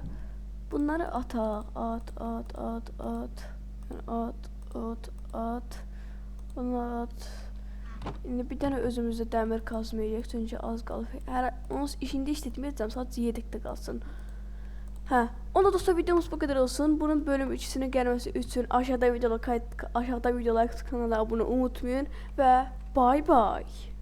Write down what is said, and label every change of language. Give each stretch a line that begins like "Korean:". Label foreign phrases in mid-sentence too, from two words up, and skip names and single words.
Azerbaijani: Bunları ataq, at. Bunlar at. İndi bir dənə özümüzdə dəmir kazmayacaq çünki az qalıb. Onun işində işlətməyəcəm, sadəcə yedəkdə qalsın.
Turkish: Onda dostlar videomuz bu kadar olsun. Bunun bölüm 2'sinin gelmesi için aşağıda videolar kanala abone unutmayın ve
English: bye bye.